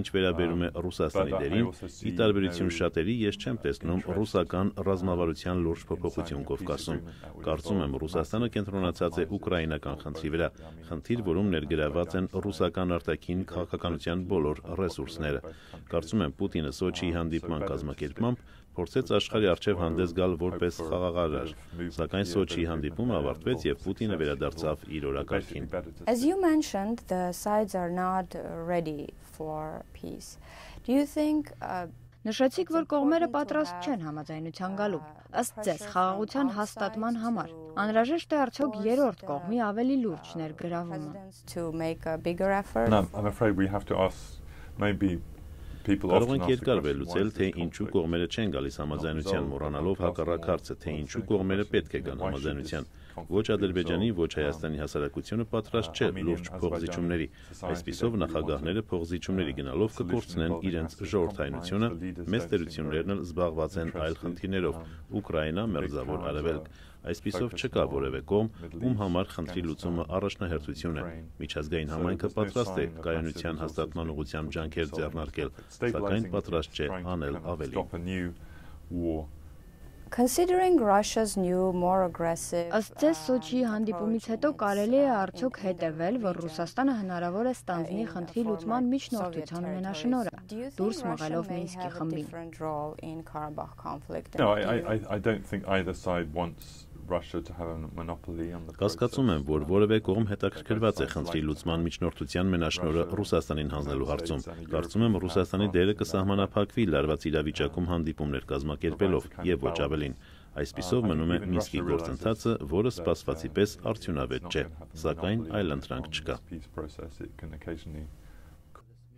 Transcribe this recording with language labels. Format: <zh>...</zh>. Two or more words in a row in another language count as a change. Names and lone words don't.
<hy>վերաբերում է Ռուսաստանի դերին, ի տարբերություն շատերի, ես չեմ տեսնում ռուսական ռազմավարության լուրջ փոփոխություն Կովկասում։ Կարծում եմ Ռուսաստանը կենտրոնացած է ուկրաինական խնդրի վրա, խնդիր, որում ներգրաված են ռուսական արտաքին քաղաքականության բոլոր ռեսուրսները։ Կարծում եմ Պուտինը Սոչիի հանդիպման կազմակերպմամբ փորձեց աշխարհի առջև հանդես գալ որպես խաղաղարար, սակայն Սոչիի հանդիպումը ավարտվեց եւ Պուտինը վերադարձավ իր օրակարգին։</hy> <en>As you mentioned, the sides are not ready for peace. Do you think</en> <hy>Նշեցիք, որ կողմերը պատրաստ չեն համաձայնության գալու։ Ըստ ձեզ, խաղաղության հաստատման համար անհրաժեշտ է արդյոք երրորդ կողմի ավելի լուրջ ներգրավումը։</hy> <en>I'm afraid we have to ask maybe</en> <hy>Կարող ենք երկար վերլուծել, թե ինչու կողմերը չեն գալիս համաձայնության, մոռանալով հակառակ հարցը, թե ինչու կողմերը պետք է գան համաձայնության։ Ոչ Ադրբեջանի, ոչ Հայաստանի հասարակությունը պատրաստ չէ լուրջ փոխզիջումների։ Այսպիսով նախագահները փոխզիջումների գնալով կկորցնեն իրենց ժողովրդայնությունը, մեծ տերություններն էլ զբաղված են այլ խնդիրներով՝ Ուկրաինա, Մերձավոր Արևելք։ Այսպիսով չկա որևէ կողմ, ում համար խնդրի լուծումը առաջնահերթություն է։ Միջազգային համայնքը պատրաստ է կայունության հաստատման ուղղությամբ ջանքեր ձեռնարկել, սակայն պատրաստ չէ անել ավելի։</hy> <en>Considering Russia's new more aggressive</en> <hy>Ըստ ձեզ Սոչիի հանդիպումից հետո կարելի է արդյոք հետևել, որ Ռուսաստանը հնարավոր է ստանձնի խնդրի լուծման միջնորդության մենաշնորհը, դուրս մղելով Մինսկի խմբին։</hy> <en>No, I don't think either side wants Russia to have a monopoly on the</en> <hy>Կասկածում եմ, որ որևէ կողմ հետաքրքրված է խնդրի լուծման միջնորդության մենաշնորհը Ռուսաստանին հանձնելու հարցում։ Կարծում եմ Ռուսաստանի դերը կսահմանափակվի լարված իրավիճակում հանդիպումներ կազմակերպելով եւ ոչ ավելին։ Այսպիսով մնում է Մինսկի գործընթացը, որը սպասվածի պես արդյունավետ չէ, սակայն այլ ընտրանք չկա։</hy>